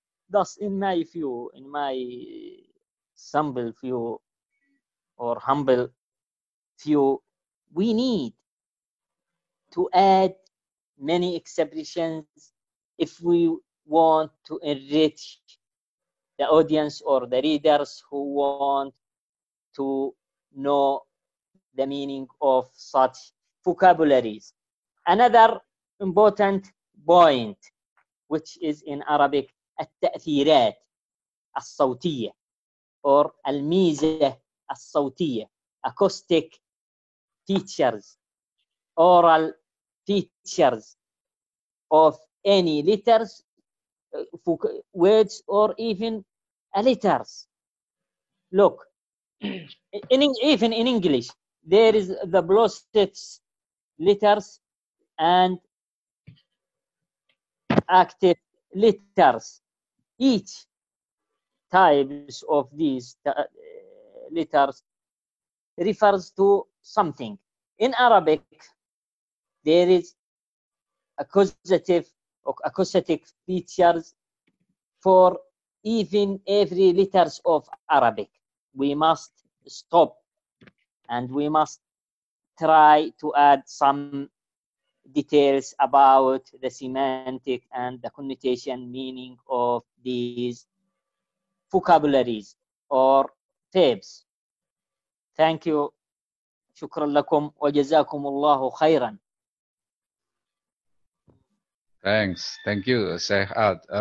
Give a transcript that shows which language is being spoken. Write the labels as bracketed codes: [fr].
[en] Thus, in my view, in my simple view or humble view, we need to add many expressions if we want to enrich the audience or the readers who want to know the meaning of such vocabularies. Another important point, which is in Arabic, [ar] التأثيرات الصوتية [en] or [ar] الميزة الصوتية, [en] acoustic features, oral features of any letters, words, or even letters. Look, even in English, there is the plosive letters and active letters. Each types of these letters refers to something. In Arabic, there is accusative or accusative features for even every letters of Arabic. We must stop and we must try to add some details about the semantic and the connotation meaning of these vocabularies or verbs. Thank you. [ar] شكرا لكم وجزاكم الله خيرا. [en] Thanks, thank you, Syekh Ad.